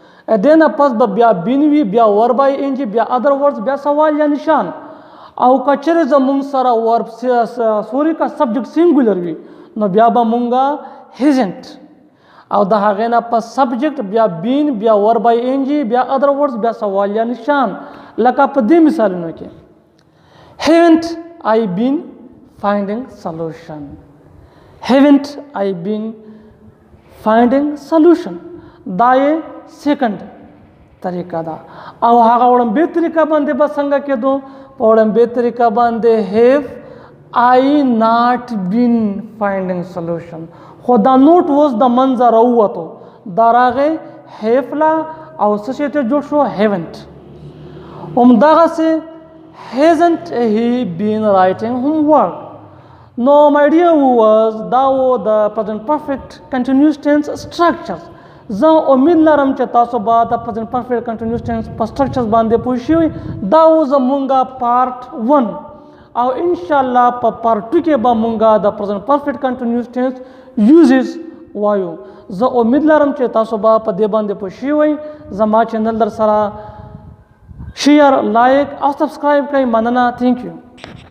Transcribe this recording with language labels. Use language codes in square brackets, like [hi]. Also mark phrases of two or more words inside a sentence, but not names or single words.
[ps] دې نه پس به بیا بین وي بیا وربای ان بیا [en] other words [ps] بیا سوال یا نشان او کچره زمونږ سره ورب سوري کا [en] subject singular [ps] وي نو بیا به مونږه هیزنت او د هغې نه پس سبجیکټ بیا بین بیا وربای ان بیا [en] other words [ps] بیا سوال یا نشان لکه په دې مثالونو [en] کې haven't I been finding solution haven't I been finding solution [ps] دا یې سیکنډ طریقه ده او هغه وړاندې طریقه باندې به څنګه کېدو په وړاندې طریقه باندې [en] have I not been finding solution [ps] خو دا نوٹ اوس د منځه راووتو دا راغی have لا او څه شی ته جوړ شو haven't همدغسې [en] hasn't he been writing homework No, my dear viewers, [ps] دا و د [en] present perfect continuous tense structures. [ps] زه امید لرم چې تاسو به د [en] present perfect continuous tense [ps] په structures باندې پوه شوي. دا و زمونږه پارت 1 او انشاءالله په پارت 2 کې به مونږه د [en] present perfect continuous tense uses [ps] وایو. زه امید لرم چې تاسو به په دې باندې پوه شوي. زما چینل در سره شیر لایک او سبسکرایب کړئ. [en] مننه. Thank you.